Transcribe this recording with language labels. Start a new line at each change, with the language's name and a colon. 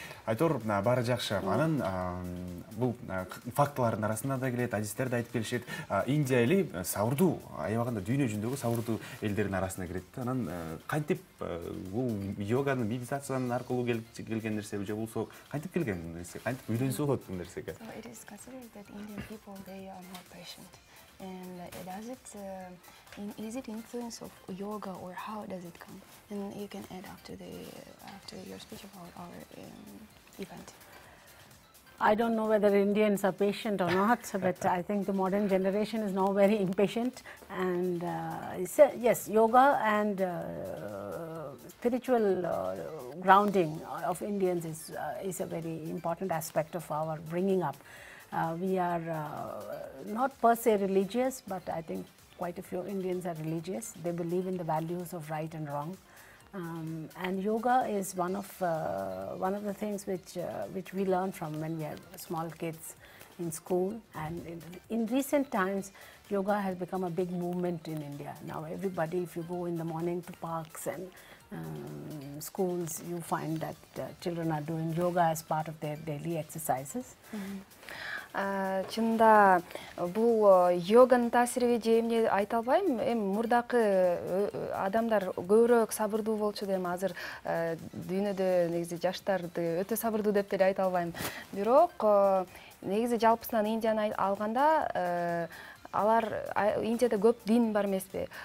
Kyrgyz: Айтор баары жакшы. Анан бул фактылардын арасында да келет, адистер да айтып келишет. Индия эли сабырдуу, аябаганда дүйнө жүзүндөгү сабырдуу элдердин арасына кирет. Анан кантип бул йоганын, медитациянын аркылуу келген нерсе же болсо кантип келген нерсе, кантип үйрөнсө болот бул нерсеге?
English: So it is considered that Indian people, they are more patient. And is it influence of yoga, or how does it come? And you can add after your speech about our event. I don't know whether Indians are patient or not, but I think the modern generation is now very impatient. And yes, yoga and spiritual grounding of Indians is a very important aspect of our bringing up. We are not per se religious, but I think quite a few Indians are religious. They believe in the values of right and wrong. And yoga is one of the things which we learn from when we are small kids in school. And in recent times, yoga has become a big movement in India. Now everybody, if you go in the morning to parks and schools, you find that children are doing yoga as part of their daily exercises.
Kyrgyz: Чында бул йоганын таасириби же эмне айта албайм. Эми мурдакы адамдар көбүрөөк сабырдуу болчу дейм. Азыр дүйнөдө негизи жаштарды өтө сабырдуу деп деле айта албайм. Бирок негизи жалпысынан Индияны алганда алар Индияда көп дин бар эмеспи?